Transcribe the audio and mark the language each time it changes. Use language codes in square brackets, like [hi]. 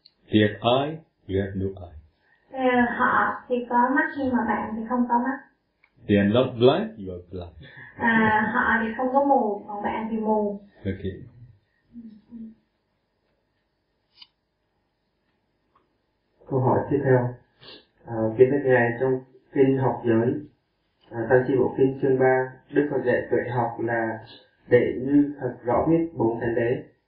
[en] They have eyes, you have no eye. [vi] Họ thì có mắt nhưng mà bạn thì không có mắt. [en] They are not blind, you are blind. [vi] Họ thì không có mù, còn bạn thì mù. [en] Okay. [vi] Câu hỏi tiếp theo. Kính thưa ngài, trong kinh Học Giới, Tăng Chi Bộ Kinh chương 3, Đức Phật dạy tuệ học là để như thật rõ biết bốn thánh đế.